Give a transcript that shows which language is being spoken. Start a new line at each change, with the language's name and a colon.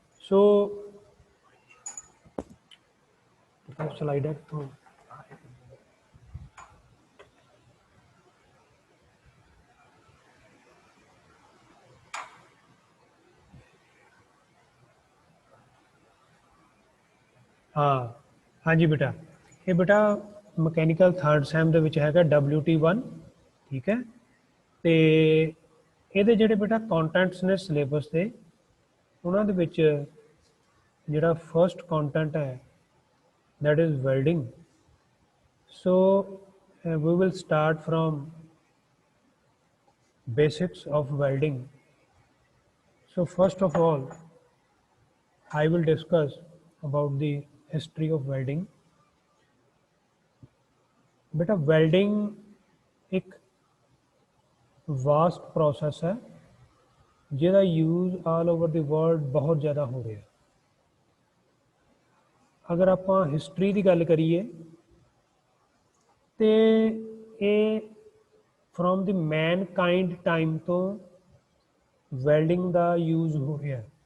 Hindi: सो slide है तो हाँ जी बेटा, ये बेटा
Punjabi: ਮਕੈਨੀਕਲ ਥਰਡ ਸੈਮ ਦੇ ਵਿੱਚ ਹੈਗਾ WT1। ਠੀਕ ਹੈ। ਤੇ ਇਹਦੇ ਜਿਹੜੇ ਬੇਟਾ ਕੰਟੈਂਟਸ ਨੇ ਸਿਲੇਬਸ ਦੇ, ਉਹਨਾਂ ਦੇ ਵਿੱਚ ਜਿਹੜਾ ਫਰਸਟ ਕੰਟੈਂਟ ਹੈ
English: that is welding. So we will start from basics of welding. So first of all, I will discuss about the history of welding.
Hindi: बेटा वेल्डिंग एक वास्ट प्रोसेस है ਜਿਹਦਾ use
English: all over the world
Hindi: बहुत ज़्यादा हो रहा है। अगर आप हिस्टरी की गल करिए तो ये
English: from the mankind time
Hindi: तो वेल्डिंग का यूज हो रहा है।